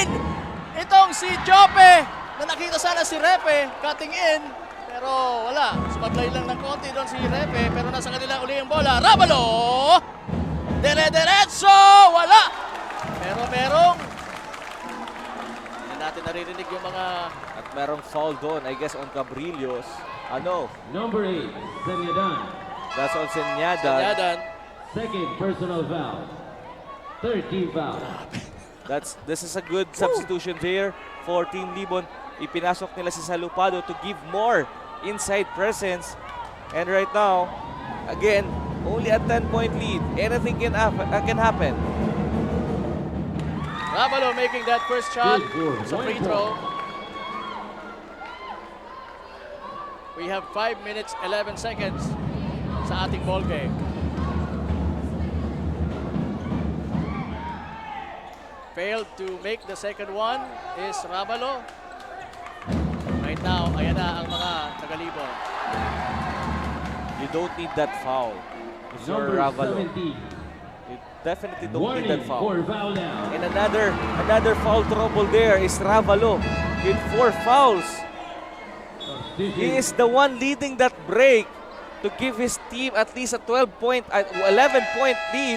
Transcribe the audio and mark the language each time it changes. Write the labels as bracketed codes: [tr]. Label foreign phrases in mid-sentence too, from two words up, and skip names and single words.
[tl] Itong si Jope na nakita sana si Repe [en] cutting in, [tl] pero wala. Sumaglay lang ng konti doon si Repe, pero nasa kanila uli yung bola. Ravalo! Dire-diretso! Wala! Pero merong hindi natin naririnig yung mga At merong foul doon, [en] I guess on Cabrillos. Ano? Number 8, Senyadan. That's on Senyadan. Senyadan. Second personal foul. 13 foul. This is a good substitution there for Team Libon. [tl] Ipinasok nila si Salupado [en] to give more inside presence. And right now, again, only a 10-point lead. Anything can happen. Ravalo making that first shot sa free throw. We have 5 minutes, 11 seconds sa ating ball game. Failed to make the second one is Ravalo. Right now, [tl] ayan na ang mga taga-Libon. [en] You don't need that foul. If you're Number Ravalo. 17. You definitely don't need that Warning foul. for foul down. And another foul trouble there is Ravalo with 4 fouls. He is the one leading that break to give his team at least a 11-point lead.